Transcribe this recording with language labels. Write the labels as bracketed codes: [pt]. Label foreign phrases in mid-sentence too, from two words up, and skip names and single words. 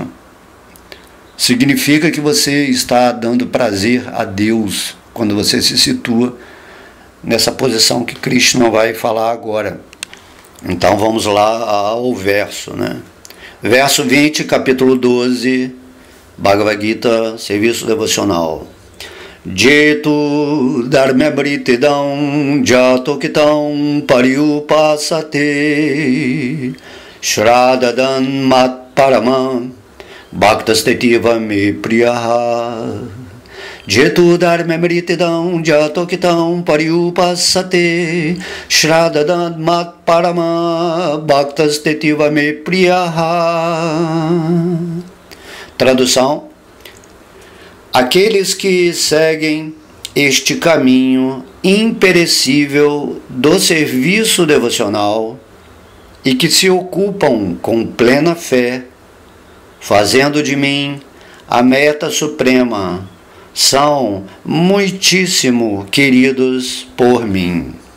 [pt] Significa que você está dando prazer a Deus quando você se situa nessa posição que Krishna vai falar agora. Então vamos lá ao verso, né? Verso 20, capítulo 12, Bhagavad Gita, serviço devocional. [sa] Jetu dharmabritidam jatokitam pariupasate shradhadan mat paramam bhaktastetiva me priyaha. Jetu dharmabritidam jatokitam pariupasate shradhadan mat paramam bhaktastetiva me priyaha. [pt] Tradução: aqueles que seguem este caminho imperecível do serviço devocional e que se ocupam com plena fé, fazendo de mim a meta suprema, são muitíssimo queridos por mim.